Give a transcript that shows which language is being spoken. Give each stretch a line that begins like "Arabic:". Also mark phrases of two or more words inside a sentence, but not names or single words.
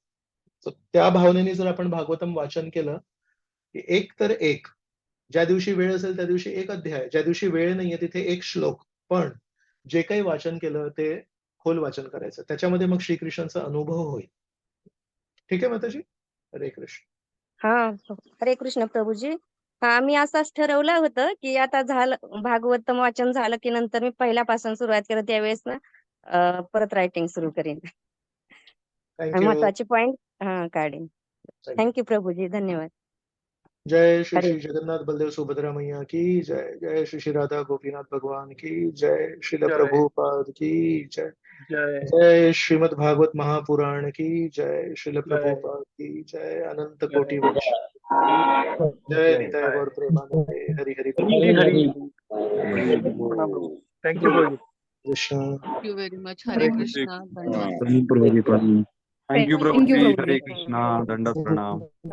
Marathi: So, त्या भावनेने जर आपण भागवतम वाचन केलं की एक तर एक, ज्या दिवशी वेळ असेल त्या दिवशी एक अध्याय, ज्या दिवशी वेळ नाहीये तिथे एक श्लोक, पण जे काही वाचन केलं ते खोल वाचन करायचं. त्याच्यामध्ये मग श्रीकृष्णांचा अनुभव होईल. ठीक आहे माताजी. हरे कृष्ण. हा, हरे कृष्ण प्रभूजी. हा, मी असंच ठरवलं होतं की आता झालं भागवतम वाचन झालं की नंतर मी पहिल्यापासून सुरुवात केलं त्यावेळेस ना परत रायटिंग सुरू करीन. थँक्यू. महत्वाचे पॉइंट काढीन. थँक्यू प्रभूजी, धन्यवाद.
Hindi: जय श्री हरे श्री जगन्नाथ बलदेव सुभद्रा मैया की जय. जय श्री श्री राधा गोपीनाथ भगवान की जय. श्रील जय. प्रभुपाद की जय. जय जय श्रीमद् भागवत महापुराण की जय. श्रील जय. प्रभुपाद की जय. अनंत जय.
Bangla: कोटि वंश. जय निताय गौर प्रेमानंदे हरी हरी
Marathi: हरी थँक्यू प्रभू. कृष्ण.
English: thank you very much.
Marathi: हरे हरे कृष्णा. धन्यवाद. प्रभू.
English: Thank you,
Marathi: हरे Prabhu. कृष्णा. दंडवत प्रणाम.